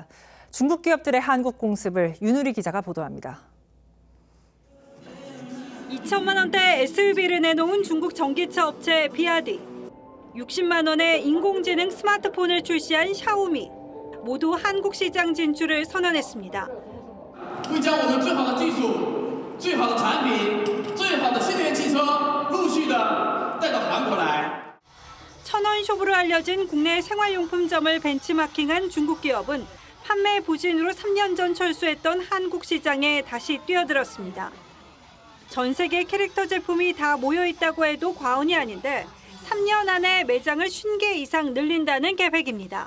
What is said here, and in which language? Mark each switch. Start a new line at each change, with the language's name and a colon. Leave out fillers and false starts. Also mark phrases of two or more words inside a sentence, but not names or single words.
Korean: 중국 기업들의 한국 공습을 윤우리 기자가 보도합니다. 2천만 원대 SUV를 내놓은 중국 전기차 업체 비아디. 60만 원의 인공지능 스마트폰을 출시한 샤오미. 모두 한국 시장 진출을 선언했습니다.
Chinese: 最好的产品、最好的新能源汽车陆续的带到韩国来。
Korean: 천원숍으로 알려진 국내 생활용품점을 벤치마킹한 중국 기업은 판매 부진으로 3년 전 철수했던 한국 시장에 다시 뛰어들었습니다. 전 세계 캐릭터 제품이 다 모여 있다고 해도 과언이 아닌데 3년 안에 매장을 50개 이상 늘린다는 계획입니다.